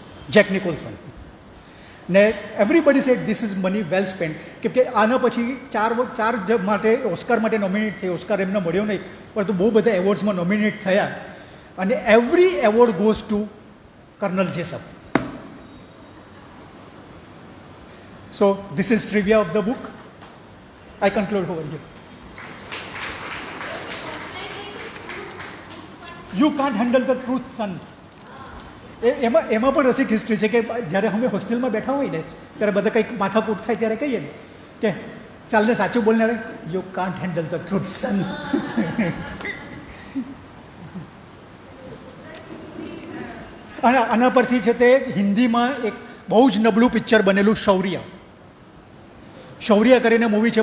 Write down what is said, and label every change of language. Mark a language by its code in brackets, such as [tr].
[en] Jack Nicholson ને everybody said this is money well spend. [gu] કેમ કે આના પછી ચાર માટે ઓસ્કાર માટે નોમિનેટ થઈ. ઓસ્કાર એમને મળ્યો નહીં, પરંતુ બહુ બધા એવોર્ડ્સમાં નોમિનેટ થયા અને [en] Every award goes to colonel Jessup. So this is trivia of the book. I conclude over here. You can't handle the truth, son. [gu] એમાં પણ રસિક હિસ્ટ્રી છે કે જ્યારે અમે હોસ્ટેલમાં બેઠા હોય ને ત્યારે બધા કંઈક માથાકૂટ થાય ત્યારે કહીએ ને કે ચાલને સાચું બોલને આવે, [en] You can't handle the truth son. [gu] અને આના પરથી છે તે હિન્દીમાં એક બહુ જ નબળું પિક્ચર બનેલું શૌર્ય કરીને મૂવી છે.